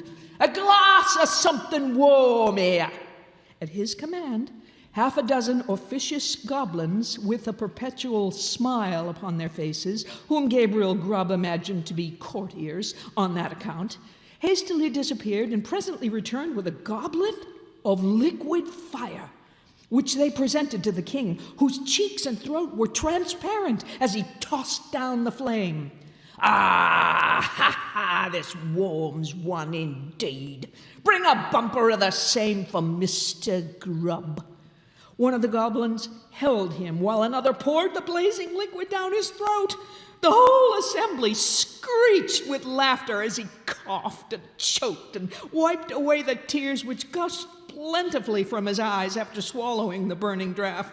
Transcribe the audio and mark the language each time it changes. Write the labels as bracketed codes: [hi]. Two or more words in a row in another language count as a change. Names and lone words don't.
[en] A glass of something warm here." At his command, half a dozen officious goblins, with a perpetual smile upon their faces, whom Gabriel Grubb imagined to be courtiers on that account, hastily disappeared and presently returned with a goblet of liquid fire, which they presented to the king, whose cheeks and throat were transparent as he tossed down the flame. "Ah, ha, ha, this warms one indeed. Bring a bumper of the same for Mr. Grubb." One of the goblins held him while another poured the blazing liquid down his throat. The whole assembly screeched with laughter as he coughed and choked and wiped away the tears which gushed plentifully from his eyes after swallowing the burning draught.